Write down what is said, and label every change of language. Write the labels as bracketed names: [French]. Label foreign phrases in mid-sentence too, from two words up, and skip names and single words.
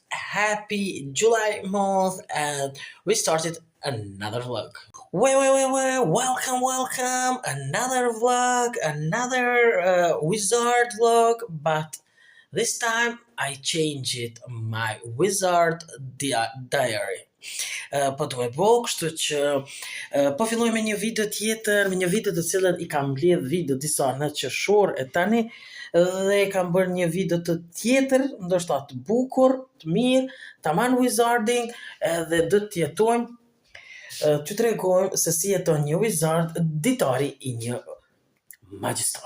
[English] Happy July month, and we started another vlog. Welcome. Another vlog, another wizard vlog, but this time I changed my wizard diary. [Albanian] Po të me bo, kështu që po filloj me një video tjetër, me një video të cilën i kam mbledh video disa në qershor e tani, dhe kam bërë një video të tjetër, ndoshta të bukur, të mirë, taman wizarding, edhe do të jetojmë, t'ju tregojmë se si jeton një wizard ditari i një magjistar.